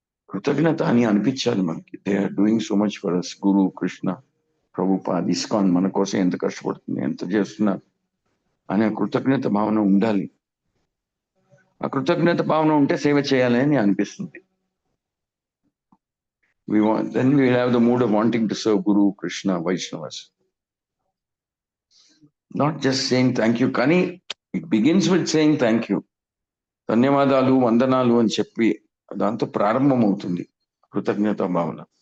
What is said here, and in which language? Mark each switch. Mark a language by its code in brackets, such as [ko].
[te] కృతజ్ఞత అని అనిపించాలి మనకి. [en] They are doing so much for us. [te] Guru, Krishna, Prabhupad, ISKCON మన కోసం ఎంత కష్టపడుతుంది, ఎంత చేస్తున్నారు అనే కృతజ్ఞత భావన ఉండాలి. ఆ కృతజ్ఞత భావన ఉంటే సేవ చేయాలి అని అనిపిస్తుంది. [en] then we will have the mood of wanting to serve Guru, Krishna, Vaishnavas. Not just saying thank you, [te] కానీ [en] it begins with saying thank you. [te] ధన్యవాదాలు, వందనాలు అని చెప్పి దాంతో ప్రారంభం అవుతుంది కృతజ్ఞతా భావన.